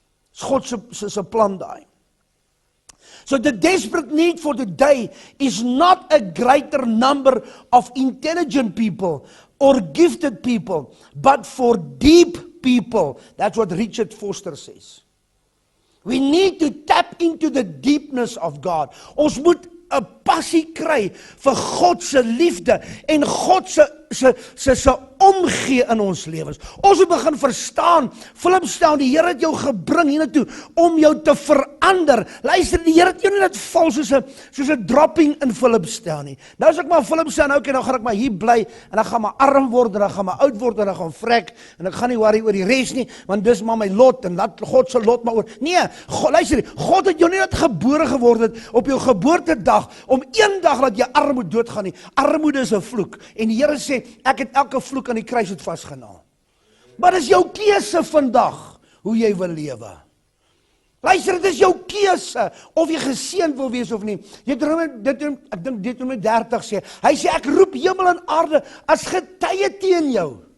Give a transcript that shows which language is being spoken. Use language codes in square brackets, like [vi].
[af] Dis God se plan daai. [en] So the desperate need for today is not a greater number of intelligent people or gifted people, but for deep people. That's what Richard Foster says. We need to tap into the deepness of God. [af] Ons moet 'n passie kry vir God se liefde en God se se omgee in ons lewens. Ons moet begin verstaan, Philipstown, die Here het jou gebring hiernatoe om jou te verander. Luister, die Here het jou nie net val soos 'n dropping in Philipstown nie. Nou as ek maar Philipstown, okay, nou gaan ek maar hier bly en dan gaan my arm word en dan gaan my oud word en dan gaan vrek en ek gaan nie worry oor die res nie, want dis maar my lot en laat God se lot maar oor. Nee, luister, God het jou nie net gebore geword het op jou geboortedag om een dag dat jy armoede doodgaan nie. Armoede is 'n vloek en die Here sê ek het elke vloek aan die kruis het vasgenaal. Maar dis jou keuse vandag hoe jy wil lewe. Luister, dit is jou keuse of jy geseënd wil wees of nie. Ek dink Deuteronomium 30 sê, hy sê ek roep hemel en aarde as getuie teen jou.